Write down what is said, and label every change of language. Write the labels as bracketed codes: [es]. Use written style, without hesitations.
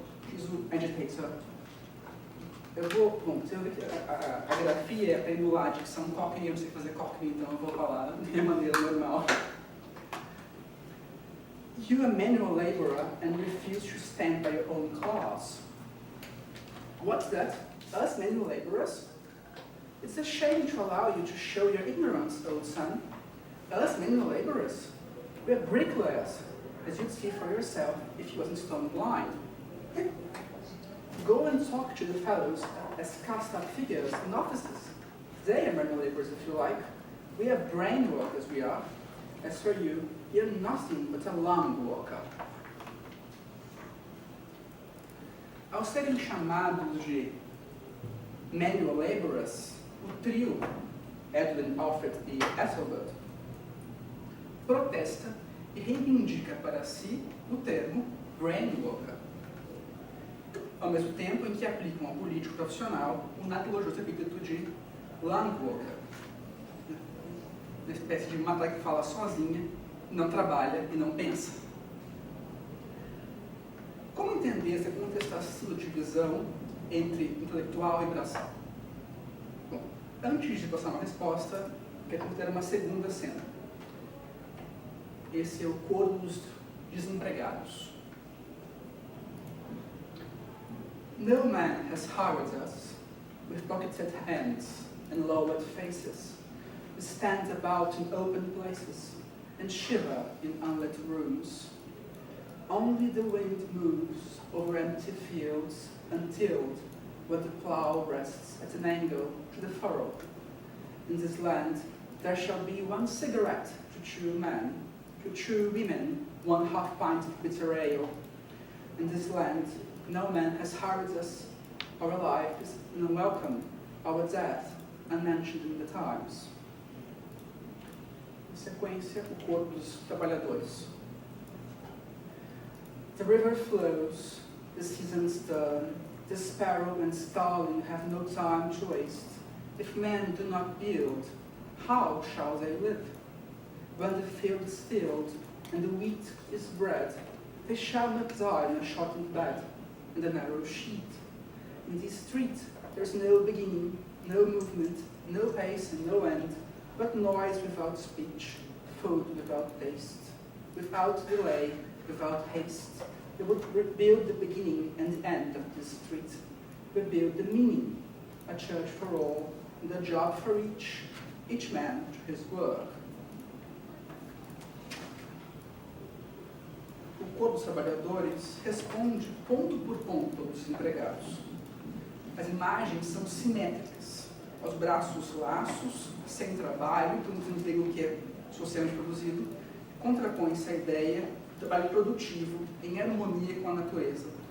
[pt] Diz o agitator. Bom, você vai ver que a grafia é para a dicção Cockney, eu não sei fazer Cockney, então eu vou falar da minha maneira normal. [en] You are a manual laborer and refuse to stand by your own cause. What's that? Us manual laborers? It's a shame to allow you to show your ignorance, old son. Us manual laborers? We're bricklayers, as you'd see for yourself if you wasn't stone blind. Go and talk to the fellows as cast-up figures in offices. They are manual laborers, if you like. We are brain workers, we are. As for you, you're nothing but a lung worker. [pt] Ao serem chamados de [en] manual laborers, [pt] o trio Edwin, Alfred e Ethelbert protesta e reivindica para si o termo [en] brain worker, [pt] ao mesmo tempo em que aplicam ao político profissional o natologioso epíteto de [en] lung worker, [pt] uma espécie de matraca que fala sozinha, não trabalha e não pensa. Como entender essa contestação de divisão entre intelectual e braçal? Bom, antes de passar uma resposta, quero considerar uma segunda cena. Esse é o coro dos desempregados. [en] No man has hired us with pocketed hands and lowered faces. We stand about in open places and shiver in unlit rooms. Only the wind moves over empty fields untilled, where the plough rests at an angle to the furrow. In this land there shall be one cigarette to chew men, to chew women 1/2 pint of bitter ale. In this land no man has hired us, our life is unwelcome, our death unmentioned in the times. [pt] Em sequência, o corpo dos trabalhadores. [en] The river flows, the seasons turn, the sparrow and starling have no time to waste. If men do not build, how shall they live? When the field is filled and the wheat is bred, they shall not die in a shortened bed, in the narrow sheet. In this street there's no beginning, no movement, no pace and no end, but noise without speech, food without taste, without delay, without haste. They would rebuild the beginning and the end of this street, rebuild the meaning, a church for all, and a job for each man to his work. [pt] O corpo dos trabalhadores responde ponto por ponto aos desempregados. As imagens são simétricas. Aos braços laços, sem trabalho, por um emprego que é socialmente produzido, contrapõe-se a ideia de trabalho produtivo em harmonia com a natureza.